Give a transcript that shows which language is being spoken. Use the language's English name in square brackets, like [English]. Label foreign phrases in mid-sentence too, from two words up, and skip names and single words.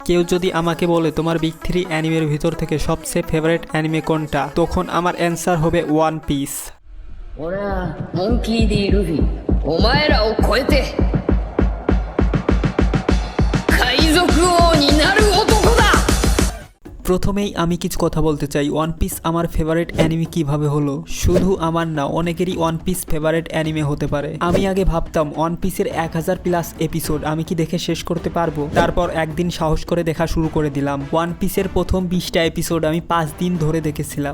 [Bangla] কেউ যদি আমাকে বলে তোমার বিগ 3 অ্যানিমের ভিতর থেকে সবচেয়ে [English] favorite anime [Bangla] কোনটা, তখন আমার অ্যান্সার হবে ওয়ান পিস। [Japanese] 俺はモンキー D ルフィお前らを超えて海賊王になる男だ。 [Bangla] প্রথমেই আমি কিছু কথা বলতে চাই, ওয়ান পিস আমার [English] favorite anime [Bangla] কিভাবে হলো। শুধু আমার না, অনেকেরই ওয়ান পিস [English] favorite anime [Bangla] হতে পারে। আমি আগে ভাবতাম ওয়ান পিসের 1000+ এপিসোড আমি কি দেখে শেষ করতে পারবো। তারপর একদিন সাহস করে দেখা শুরু করে দিলাম। ওয়ান পিসের প্রথম 20টা এপিসোড আমি 5 দিন ধরে দেখেছিলাম।